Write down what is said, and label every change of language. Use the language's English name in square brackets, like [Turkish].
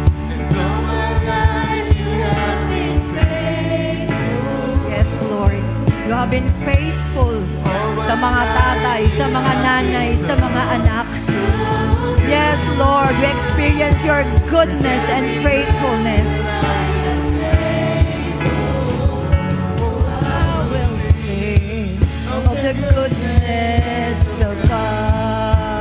[English] And all my life you have been faithful. Yes, Lord. You have been faithful [Filipino] sa mga tatay, sa mga nanay, sa mga anak. [English] Yes, Lord. We experience your goodness and faithfulness. I will sing of the goodness of God.